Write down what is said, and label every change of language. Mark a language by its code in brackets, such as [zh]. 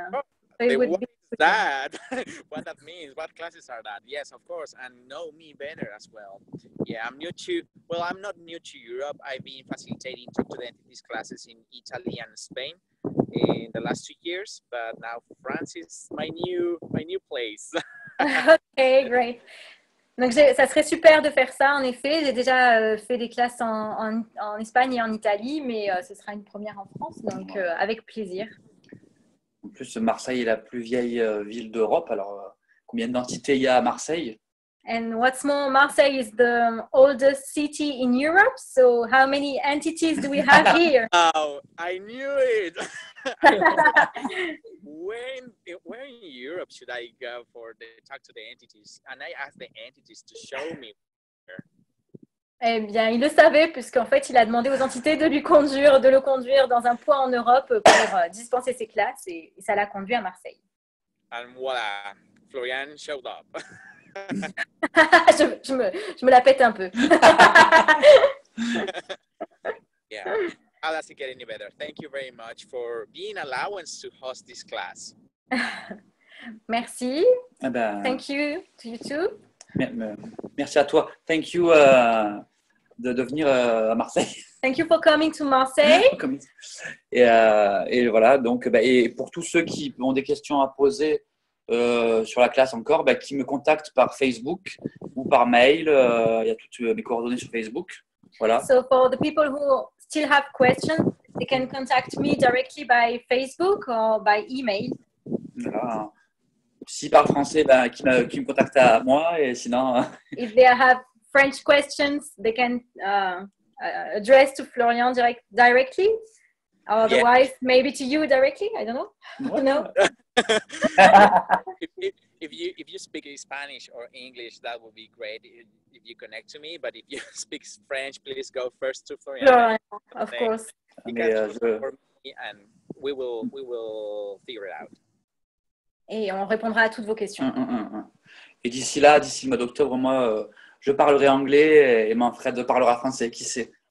[en] what is that? What that means? What classes are that? Yes, of course, and know me better as well. Yeah, I'm not new to Europe. I've been facilitating Talk to the Entities classes in Italy and Spain in the last 2 years, but now France is my new place. Okay, great. [fr] Donc, ça serait super de faire ça, en effet. J'ai déjà fait des classes en Espagne et en Italie, mais ce sera une première en France, donc avec plaisir. En plus, Marseille est la plus vieille ville d'Europe. Alors, combien d'entités il y a à Marseille? [en] And what's more, Marseille is the oldest city in Europe. So how many entities do we have here? Oh, I knew it. Where in Europe should I go for the Talk to the Entities? And I asked the entities to show me. [fr] Eh bien, il le savait puisqu'en fait, il a demandé aux entités de le conduire dans un point en Europe pour dispenser ses classes et ça l'a conduit à Marseille. [en] And voila, Florian showed up. [fr] je me la pète un peu. [en] Yeah, how does it get any better? Thank you very much for being allowance to host this class. [fr] Merci. Eh ben, [en] Thank you to you too. [fr] merci à toi. [en] Thank you [fr] de venir à Marseille. [en] Thank you for coming to Marseille. [fr] Et voilà, donc, et pour tous ceux qui ont des questions à poser sur la classe encore, qui me contactent par Facebook ou par mail. Il y a toutes mes coordonnées sur Facebook. Voilà. [en] So for the people who still have questions, they can contact me directly by Facebook or by email. [fr] Voilà. S'ils parlent français, qui me contactent à moi, et sinon... [en] If they have French questions, they can address to Florian directly. Otherwise, maybe to you directly. I don't know. No. If you speak Spanish or English, that would be great if you connect to me. But if you speak French, please go first to Florian. Florian, of course. You can for me and we will figure it out. [fr] Et on répondra à toutes vos questions. Et d'ici le mois d'octobre, moi, je parlerai anglais et Manfred parlera français, qui sait.